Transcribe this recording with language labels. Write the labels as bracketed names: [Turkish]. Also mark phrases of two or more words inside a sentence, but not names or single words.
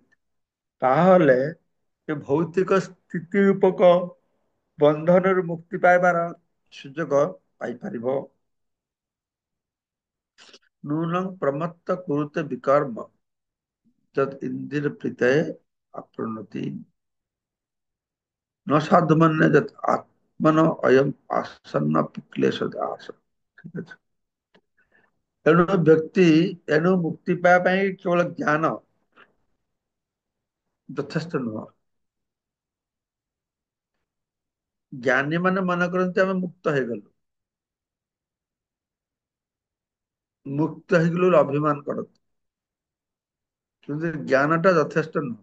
[Odia] ତାହେଲେ ଏ ଭୌତିକ ସ୍ଥିତି ରୂପକ ବନ୍ଧନରୁ ମୁକ୍ତି ପାଇବାର ସୁଯୋଗ ପାଇପାରିବ। [Sanskrit] ନୂନଂ ପ୍ରମତ୍ତ କୁରୁତେ ବିକର୍ମ ଯଦ୍ ଇନ୍ଦ୍ରିୟ ପ୍ରୀତୟେ ଆପ୍ନୋତି न साधु मन्ये यत् आत्मनो अयम् आसन्न क्लेश दास। [Odia] ଠିକ ଅଛି। ତେଣୁ ବ୍ୟକ୍ତି ମୁକ୍ତି ପାଇବା ପାଇଁ କେବଳ ଜ୍ଞାନ ଯଥେଷ୍ଟ ନୁହଁ। ଜ୍ଞାନୀ ମାନେ ମନେ କରନ୍ତି ଆମେ ମୁକ୍ତ ହେଇଗଲୁ, ମୁକ୍ତ ହେଇଗଲୁ ବୋଲି ଅଭିମାନ କରନ୍ତି, କିନ୍ତୁ ଜ୍ଞାନଟା ଯଥେଷ୍ଟ ନୁହଁ।